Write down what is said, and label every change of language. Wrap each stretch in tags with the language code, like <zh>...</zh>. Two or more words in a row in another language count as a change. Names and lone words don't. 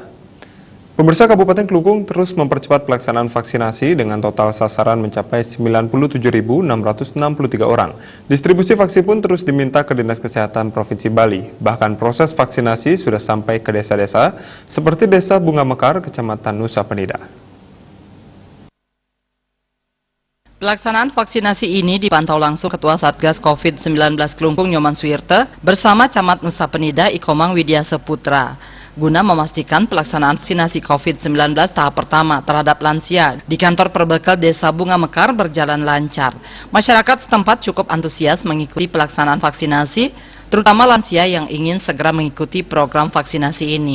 <id>Pemirsa, Kabupaten Klungkung terus mempercepat pelaksanaan vaksinasi dengan total sasaran mencapai 97.663 orang. Distribusi vaksin pun terus diminta ke Dinas Kesehatan Provinsi Bali. Bahkan proses vaksinasi sudah sampai ke desa-desa seperti Desa Bunga Mekar, Kecamatan Nusa Penida. Pelaksanaan vaksinasi ini dipantau langsung Ketua Satgas COVID-19 Klungkung Nyoman Suwirte bersama Camat Nusa Penida Ikomang Widya Seputra guna memastikan pelaksanaan vaksinasi COVID-19 tahap pertama terhadap lansia di kantor perbekal Desa Bunga Mekar berjalan lancar. Masyarakat setempat cukup antusias mengikuti pelaksanaan vaksinasi, terutama lansia yang ingin segera mengikuti program vaksinasi ini.</id>